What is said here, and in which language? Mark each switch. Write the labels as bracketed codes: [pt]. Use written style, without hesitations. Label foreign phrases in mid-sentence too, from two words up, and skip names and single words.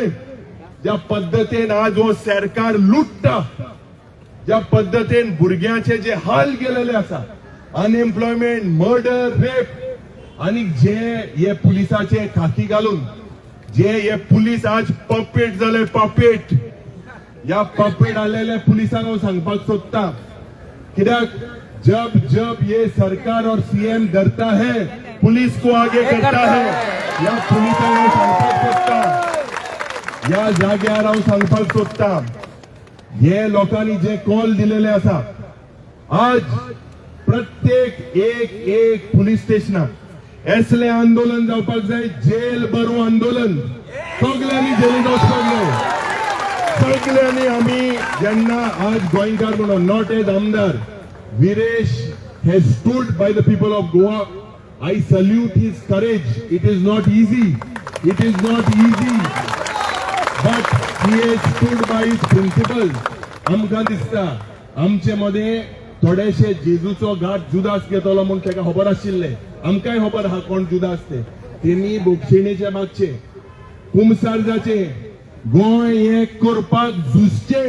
[kok] ज्या पद्दतीन आज हो सरकार लुटता, ज्या पद्दतीन भुरग्यांचे जे हाल केलेले आसा, अनएम्प्लॉयमेंट, मर्डर, रेप, आनी जे हे पुलिसाचे खाकी घालून जे हे पुलीस आज पपेट जाले, पपेट. या पपेट आलेल्या पुलिसांक हांव सांगपाक सोदता, कित्याक [hi] जब ये सरकार और सीएम डरता है, पुलिस को आगे करता है. या पुलिसांक हांव सांगपाक सोदता, या जाग्यार हांव सांगपाक सोदता, हे लोकांनी जे कॉल दिलेले आसा, आज प्रत्येक एक पुलीस स्टेशनाक असले आंदोलन जावपाक जाय, जेल भरू आंदोलन. सगळ्यांनी जेलीत वचपाक जाय. [kok] सगळ्यांनी आमी जेन्ना आज गोंयकार म्हणून, [en] not as आमदार, Viresh has stood by the people of Goa. I salute his courage. It is not easy, but he has stood by his principle. [kok] आमकां दिसता आमचे मदें थोडेशे जेजूचो घाट जुदास घेतलो म्हूण ताका खबर आशिल्लें. आमकांय खबर आहा कोण जुदास ते. तेमी बोक्षिणेचे मागचे, कुमसारजाचे, गोंय एक करपाक झुजचे.